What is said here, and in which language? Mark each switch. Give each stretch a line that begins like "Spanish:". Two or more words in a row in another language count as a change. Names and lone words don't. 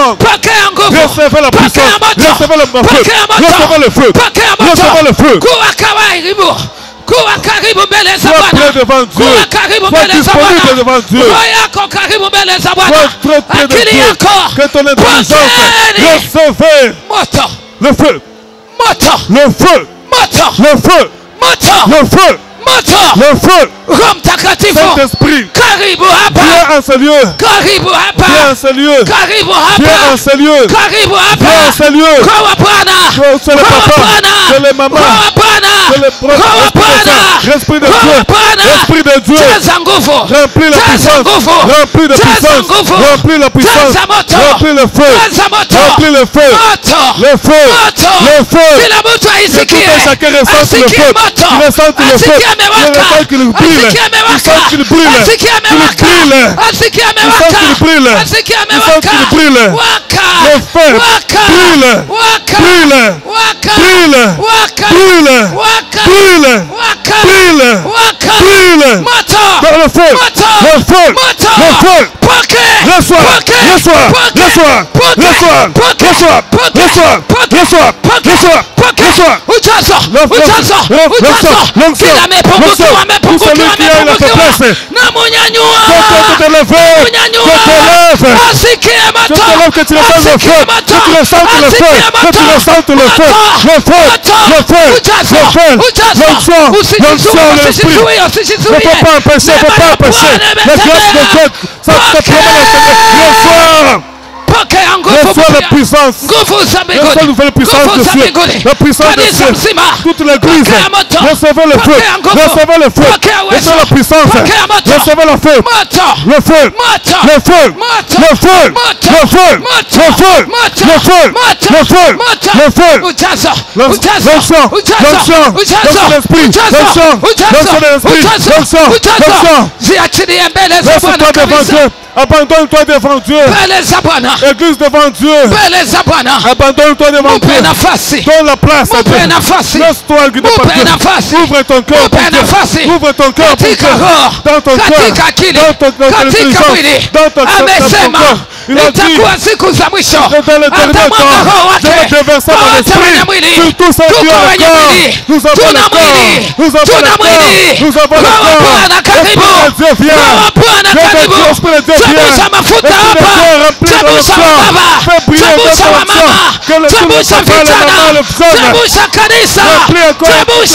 Swahili: Pokea nguvu, pokea moto, pokea moto, pokea moto. Kuwa karibu, kuwa karibu mbele za Bwana, kuwa karibu mbele za Bwana, roho yako karibu mbele za Bwana, akili yako pokeeni moto,
French: le feu,
Swahili: moto,
French: le feu,
Swahili: moto,
French: le feu,
Swahili: moto,
French: le feu,
Swahili: moto,
French: le feu.
Swahili: Roho Mtakatifu,
French: Saint-Esprit,
Swahili: karibu hapa,
French: viens en ce lieu,
Swahili: karibu hapa,
French: viens en ce lieu,
Swahili: karibu
French: viens
Swahili: hapa,
French: en ce lieu,
Swahili: karibu hapa,
French: viens en ce lieu.
Swahili: Roho wa Bwana,
French: C'est le papa, c'est les mamans,
Swahili: Roho wa Bwana,
French: c'est le
Swahili: Roho wa Bwana,
French: Esprit de
Swahili: Roho wa
French: Dieu,
Swahili: Bwana,
French: Esprit de Dieu,
Swahili: jaza nguvu,
French: remplis la
Swahili: jaza
French: puissance,
Swahili: nguvu,
French: remplis la
Swahili: jaza
French: puissance,
Swahili: nguvu,
French: remplis la puissance,
Swahili: jaza moto,
French: remplis le feu,
Swahili: jaza moto,
French: remplis le feu,
Swahili: moto,
French: le feu,
Swahili: moto,
French: le feu.
Swahili: kila mtu
French: Que
Swahili: aisikie,
French: tout un chacun ressente le
Swahili: asikie
French: feu,
Swahili: moto,
French: qu'il ressente le feu,
Swahili: asikie
French: qu'il
Swahili: amewaka,
French: ressente qu'il brille,
Swahili: asikie
French: qu'il
Swahili: amewaka,
French: sente qu'il brille,
Swahili: asikie
French: qu'il
Swahili: amewaka,
French: brille,
Swahili: asikie
French: qu'il sente
Swahili: amewaka,
French: qu'il brille,
Swahili: asikie
French: qu'il sente
Swahili: amewaka,
French: qu'il brille.
Swahili: waka,
French: Le feu,
Swahili: waka,
French: brille,
Swahili: waka,
French: brille,
Swahili: waka,
French: brille,
Swahili: waka,
French: brille,
Swahili: waka,
French: brille,
Swahili: waka,
French: brille,
Swahili: waka,
French: brille.
Swahili: moto,
French: Dans le feu,
Swahili: moto,
French: le feu,
Swahili: moto,
French: le feu.
Swahili: pokea,
French: Reçois,
Swahili: pokea,
French: reçois,
Swahili: pokea,
French: reçois,
Swahili: pokea,
French: reçois,
Swahili: pokea,
French: reçois,
Swahili: pokea,
French: reçois,
Swahili: pokea,
French: reçois,
Swahili: pokea,
French: reçois,
Swahili: pokea,
French: reçois.
Swahili: ujazo, ujazo, ujazo, kila amepungukiwa, amepungukiwa, amepungukiwa, na munyanyua,
French: Que te lèves,
Swahili: munyanyua,
French: que te lèves,
Swahili: asikie
French: que
Swahili: moto,
French: te lèves, que tu ressentes le feu, que tu ressentes le feu, que tu ressentes le feu, le feu, le feu, le feu, l'onction, l'onction de l'esprit. Ne peut pas empêcher, ne peut pas empêcher. La grâce de Dieu, ça te promène le soir.
Swahili: pokea nguvu,
French: Reçois la puissance.
Swahili: nguvu za
French: Reçois
Swahili: mbinguni,
French: la nouvelle puissance
Swahili: nguvu
French: de
Swahili: za
French: Dieu.
Swahili: mbinguni,
French: La puissance de
Swahili: kanisa
French: Dieu.
Swahili: mzima,
French: Toute l'église.
Swahili: pokea moto,
French: Recevez le feu.
Swahili: pokea nguvu,
French: Recevez le feu.
Swahili: pokea uwezo,
French: Recevez la puissance.
Swahili: pokea moto,
French: Recevez le feu.
Swahili: moto,
French: Le feu.
Swahili: moto,
French: Le feu.
Swahili: moto,
French: Le feu.
Swahili: moto,
French: Le feu.
Swahili: moto,
French: Le feu.
Swahili: moto,
French: Le feu.
Swahili: moto,
French: Le feu.
Swahili: moto,
French: Le feu.
Swahili: ujazo,
French: L'onction.
Swahili: ujazo,
French: L'onction. L'onction de l'esprit. L'onction. L'onction de l'esprit. L'onction. L'onction.
Swahili: ziachilie mbele za Bwana
French: Laisse-toi devant
Swahili: kabisa,
French: Dieu. Abandonne-toi devant Dieu.
Swahili: mbele za Bwana,
French: Église devant Dieu.
Swahili: mbele za Bwana,
French: Abandonne-toi devant
Swahili: mupe
French: Dieu.
Swahili: nafasi,
French: Donne la place à
Swahili: mupe
French: Dieu.
Swahili: nafasi,
French: Laisse-toi guider par
Swahili: mupe
French: Dieu.
Swahili: nafasi,
French: Ouvre ton cœur pour
Swahili: mupe
French: Dieu.
Swahili: nafasi,
French: Ouvre ton cœur pour Dieu.
Swahili: katika roho,
French: Dans ton cœur.
Swahili: katika akili,
French: Dans ton
Swahili: katika
French: intelligence.
Swahili: mwili.
French: Dans ton
Swahili: Amesema
French: cœur. Il a dit.
Swahili: itakuwa siku za mwisho,
French: Dans le dernier
Swahili: atamwaga roho
French: temps, je vais
Swahili: wake
French: déverser
Swahili: kwa
French: mon
Swahili: wote wenye
French: esprit
Swahili: mwili.
French: sur tous ceux qui
Swahili: Tuko
French: ont le
Swahili: wenye
French: corps.
Swahili: mwili,
French: Nous avons
Swahili: tuna
French: le corps.
Swahili: mwili,
French: Nous avons
Swahili: tuna
French: le corps.
Swahili: mwili.
French: Nous avons le
Swahili: Roho wa
French: corps.
Swahili: Bwana karibu,
French: Esprit de Dieu vient.
Swahili: Roho wa Bwana
French: Esprit de
Swahili: karibu,
French: Dieu, Esprit de Dieu vient.
Swahili: chemsha mafuta
French: Esprit de
Swahili: hapa,
French: Dieu remplit de
Swahili: chemsha
French: l'onction.
Swahili: wababa,
French: Fais briller
Swahili: chemsha
French: ton
Swahili: wamama,
French: onction. Que le
Swahili: chemsha
French: papa, le
Swahili: vijana,
French: maman, le jeune.
Swahili: chemsha kanisa,
French: Remplis encore